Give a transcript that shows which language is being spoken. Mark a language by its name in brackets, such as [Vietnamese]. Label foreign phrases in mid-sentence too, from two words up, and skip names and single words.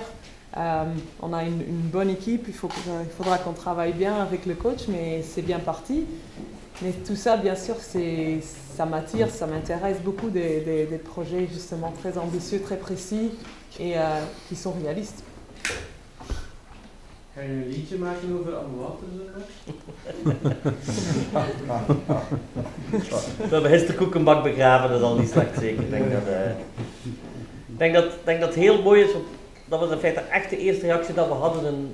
[French] On a une bonne équipe, il faudra qu'on travaille bien avec le coach, mais c'est bien parti. Mais tout ça, bien sûr, ça m'attire, ça m'intéresse beaucoup des projets justement très ambitieux, très précis et qui sont réalistes. [Dutch] Ga je een liedje maken over We hebben Hester Koekenbak begraven, dat is al niet slecht zeker. Ik denk dat, denk dat het heel mooi is, want dat was in feite echt de eerste reactie dat we hadden.